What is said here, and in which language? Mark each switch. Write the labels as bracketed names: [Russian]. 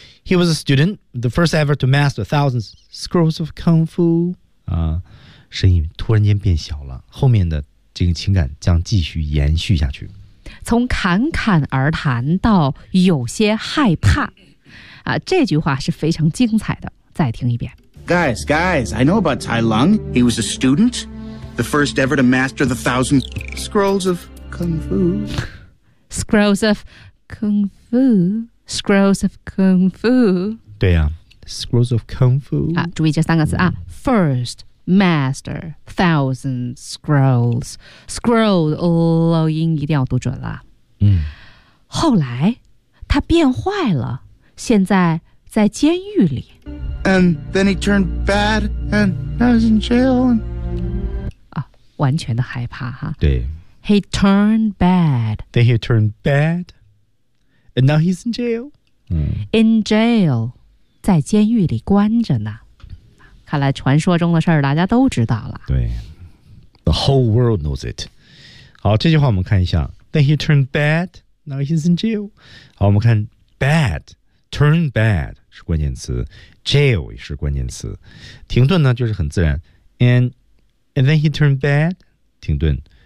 [English] He was a student, the first ever to master thousands scrolls of kung fu. [Chinese] 啊，声音突然间变小了，后面的这个情感将继续延续下去。从侃侃而谈到有些害怕，啊，这句话是非常精彩的。再听一遍。 [English] Guys, guys, I know about Tai Lung. He was a student, the first ever to master the thousand scrolls of kung fu. Scrolls of kung fu. Scrolls of Kung Fu. 对呀、啊、Scrolls of Kung Fu. [Chinese] 啊，注意这三个字啊、First, Master, Thousand Scrolls. Scroll, 音一定要读准了。嗯。后来他变坏了，现在在监狱里。 [English] And then he turned bad and now he's in jail. [Chinese] 啊，完全的害怕哈。对。 [English] He turned bad. Then he turned bad. And now he's in jail.、 [Chinese] In jail, 在监狱里关着呢。看来传说中的事儿大家都知道了。对。 [English] The whole world knows it. [Chinese] 好，这句话我们看一下。 [English] Then he turned bad, now he's in jail. [Chinese] 好，我们看 bad, turn bad 是关键词。 Jail 也是关键词。停顿呢就是很自然。 [English] And then he turned bad, [Chinese] 停顿。